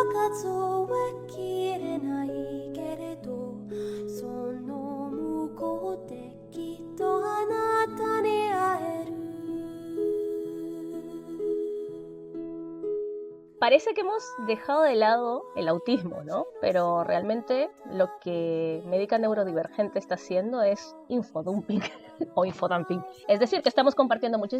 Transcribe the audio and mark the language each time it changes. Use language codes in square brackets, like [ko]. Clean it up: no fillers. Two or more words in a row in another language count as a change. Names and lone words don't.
[ja] 数えきれないけれどその向こうできっとあなたに会える [es] Parece que hemos dejado de lado el autismo, ¿no? Pero realmente lo que Médica Neurodivergente está haciendo es infodumping o infodumping. Es decir, que estamos compartiendo muchísimo.